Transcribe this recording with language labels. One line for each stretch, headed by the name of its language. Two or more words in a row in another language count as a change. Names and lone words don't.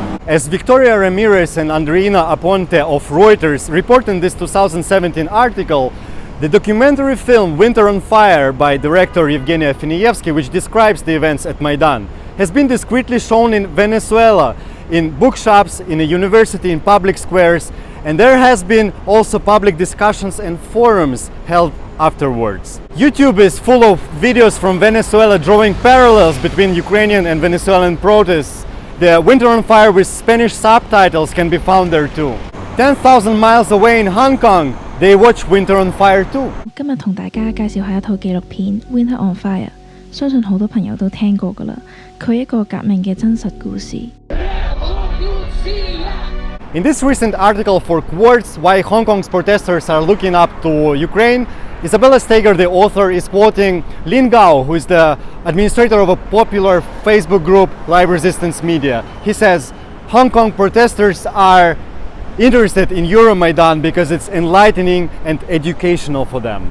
English: As Victoria Ramirez and Andreina Aponte of Reuters report in this 2017 article, the documentary film Winter on Fire by director Yevgeny Afinievsky, which describes the events at Maidan, has been discreetly shown in Venezuela, in bookshops, in a university, in public squares, and there has been also public discussions and forums held afterwards. YouTube is full of videos from Venezuela drawing parallels between Ukrainian and Venezuelan protests. The Winter on Fire with Spanish subtitles can be found there too. 10,000 miles away in Hong Kong, they watch Winter on Fire too.
Cantonese: 今日同大家介紹下一套紀錄片《Winter on Fire》，相信好多朋友都聽過㗎啦。佢係一個革命嘅真實故事。
English: In this recent article for Quartz, why Hong Kong's protesters are looking up to Ukraine, Isabella Steger, the author, is quoting Lin Gao, who is the administrator of a popular Facebook group, Live Resistance Media. He says, Hong Kong protesters are interested in Euromaidan because it's enlightening and educational for them.